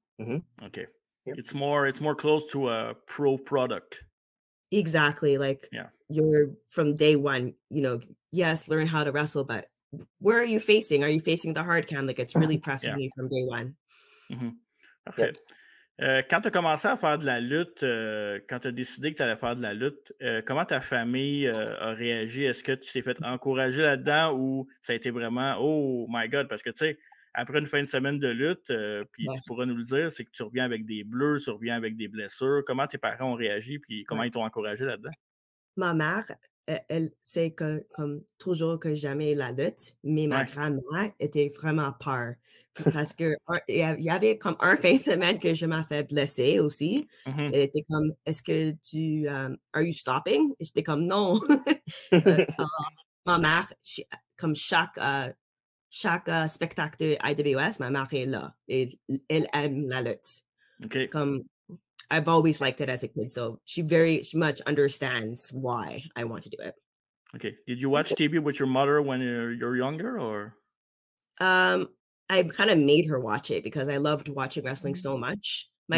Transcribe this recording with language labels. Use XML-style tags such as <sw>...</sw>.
<en>Okay. Yep. It's more close to a pro product. Exactly. Like Yeah. you're from day one, yes, learn how to wrestle, but where are you facing? Are you facing the hard cam? Like it's really pressing you from day one.</en> <fr>Parfait. Quand tu as commencé à faire de la lutte, quand tu as décidé que tu allais faire de la lutte, comment ta famille a réagi? Est-ce que tu t'es fait encourager là-dedans ou ça a été vraiment</fr> <en>oh my God?</en> <fr>Parce que tu sais, après une fin de semaine de lutte, puis tu pourras nous le dire, c'est que tu reviens avec des bleus, tu reviens avec des blessures. Comment tes parents ont réagi puis comment ils t'ont encouragé là-dedans? Ma mère, elle sait que comme toujours que j'aimais la lutte, mais ma Ouais. grand-mère était vraiment peur parce que il y avait comme un fin de semaine que je m'ai fait blesser aussi. Mhm. Elle était comme: «Est-ce que tu,</fr> <en>are you stopping?»</en> <fr>Et j'étais comme: «Non». Ah, ma mère, comme chaque, spectacle de IWS, ma mère est là et elle aime la lutte.</fr> <en>Okay. Comme I've always liked it as a kid, so she much understands why I want to do it. Okay. Did you watch TV with your mother when you're younger, or? Um, I kind of made her watch it because I loved watching wrestling so much. My</en>